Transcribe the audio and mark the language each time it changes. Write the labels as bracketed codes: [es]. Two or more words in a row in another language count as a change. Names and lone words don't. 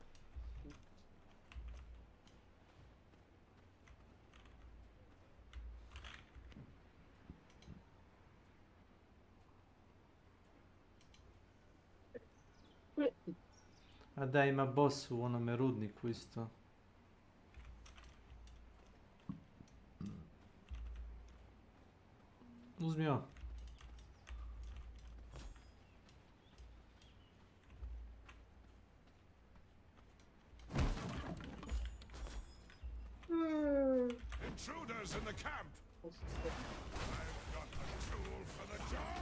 [hr] A da, ima boss u onome rudniku isto. Uzmi on. [en] Intruders in the camp! I've got a tool for the job!